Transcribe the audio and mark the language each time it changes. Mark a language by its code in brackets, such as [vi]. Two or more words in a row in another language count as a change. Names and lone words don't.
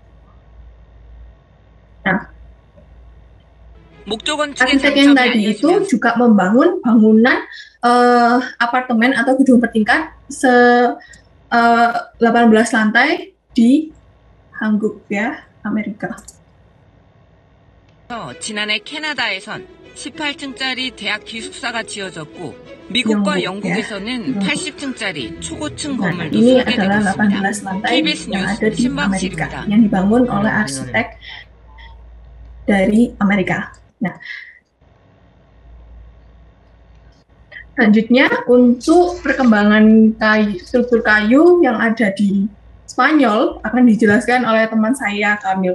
[id] Nah, arsitek yang tadi itu juga membangun bangunan apartemen atau gedung bertingkat 18 lantai di Hangguk ya, Amerika. [ko] 지난해 캐나다에선 18층짜리 대학 기숙사가 지어졌고 미국과 영국에서는 80층짜리 초고층 건물도 [id] ini [ko] 설계되고 [id] adalah 18 [ko] 있습니다. [id] lantai [ko] KBS [id] yang [ko] 뉴스 [id] ada di Amerika [ko] 신박실입니다. [id] yang dibangun oleh arsitek dari Amerika. Nah, selanjutnya untuk perkembangan struktur kayu yang ada di Spanyol akan dijelaskan oleh teman saya Kamil.